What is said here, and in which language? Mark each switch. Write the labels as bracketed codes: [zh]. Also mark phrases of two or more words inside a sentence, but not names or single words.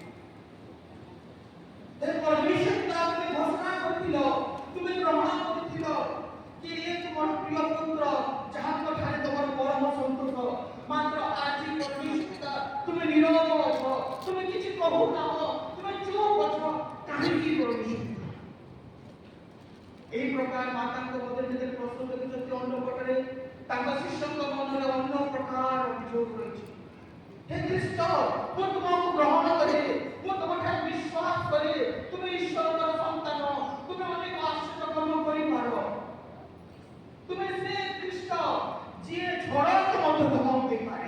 [or] ହେ ପରମେଶ୍ୱର ପିତା, ତୁମେ ଘୋଷଣା କରିଥିଲ, ତୁମେ ଗ୍ରହଣ କରିଥିଲ କି ଏ ତୁମର ପ୍ରିୟ ପୁତ୍ର, ଯାହାଙ୍କ ଠାରେ ତୁମର ପରମ ସନ୍ତୋଷ। ମାତ୍ର ଆଜି ପରମେଶ୍ୱର ପିତା, ତୁମେ ନୀରବ ଅଛ, ତୁମେ କିଛି କହୁନାହ, ତୁମେ ଚୁପ୍ ଅଛ। କାହିଁକି ପରମେଶ୍ୱର? ଏହି ପ୍ରକାର মাতাଙ୍କ ମଧ୍ୟରେ ଯେତେବେଳେ ପ୍ରଶ୍ନ ଦେଖୁଛନ୍ତି ଅନ୍ନପଟରେ, ତାଙ୍କ ଶିଷ୍ୟଙ୍କ ମନରେ ଅନ୍ୟ ପ୍ରକାର ଅଭିଯୋଗ ରହିଛି। ହେ ଖ୍ରୀଷ୍ଟ, ମୁଁ ତୁମକୁ ଗ୍ରହଣ କରେ, ମୁଁ ତୁମଠାରେ ବିଶ୍ୱାସ କରେ, ତୁମେ ଈଶ୍ୱରଙ୍କର ସନ୍ତାନ, ତୁମେ ଅନେକ ଆଶ୍ଚର୍ଯ୍ୟ କାମ କରିପାର। ତୁମେ ସେ ଖ୍ରୀଷ୍ଟ ଯିଏ ଝଡ଼କୁ ମଧ୍ୟ ଧମକ ଦେଇପାରେ।